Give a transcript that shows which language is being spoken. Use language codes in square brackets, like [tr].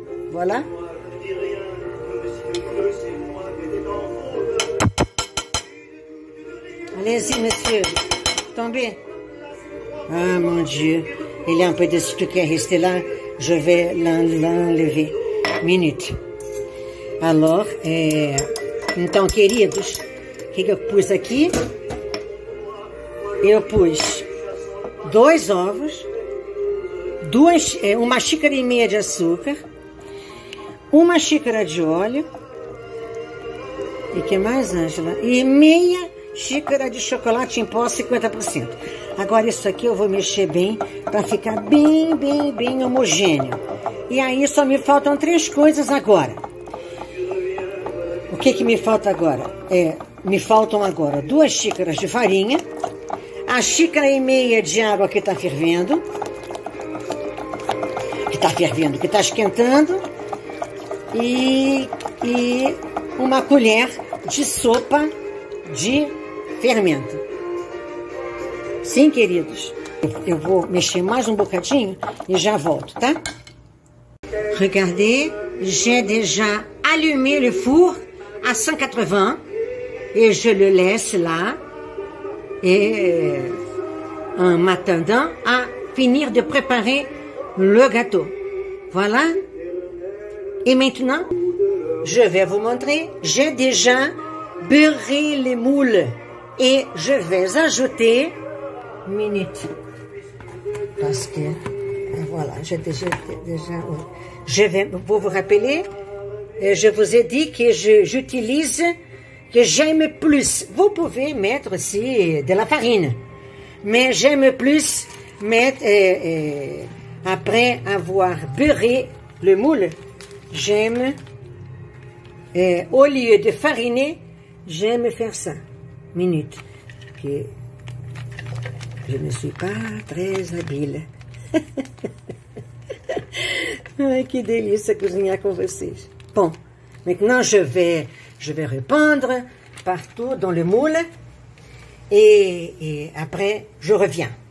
[fr] Voilà. Allez-y, monsieur. Tombez. Ah, mon Dieu. Il y a un peu de sucre qui est resté là. Je vais l'enlever. Minute. [pt] Alors, então, queridos, o que eu pus aqui? Eu pus 2 ovos, uma xícara e meia de açúcar, uma xícara de óleo, e que mais, Ângela? E meia xícara de chocolate em pó 50%. Agora isso aqui eu vou mexer bem para ficar bem homogêneo. E aí só me faltam 3 coisas agora. O que me falta agora? Me faltam agora 2 xícaras de farinha, a xícara e meia de água que está fervendo, que está esquentando, e uma colher de sopa de fermento. Sim, queridos. Eu vou mexer mais um bocadinho e já volto, tá? [fr] Regardez, j'ai déjà allumé le four à 180 et je le laisse là et en m'attendant à finir de préparer le gâteau. Voilà. Et maintenant, je vais vous montrer, j'ai déjà beurré les moules et je vais ajouter minute parce que voilà, j'ai déjà je vais vous rappeler, je vous ai dit que j'utilise, que j'aime plus. Vous pouvez mettre aussi de la farine, mais j'aime plus mettre après avoir beurré le moule, j'aime au lieu de fariner, j'aime faire ça. Minute. Que je ne suis pas très habile. [pt] Ai, que delícia cozinhar com vocês. [fr] Bon, maintenant je vais répandre partout dans le moule et après je reviens.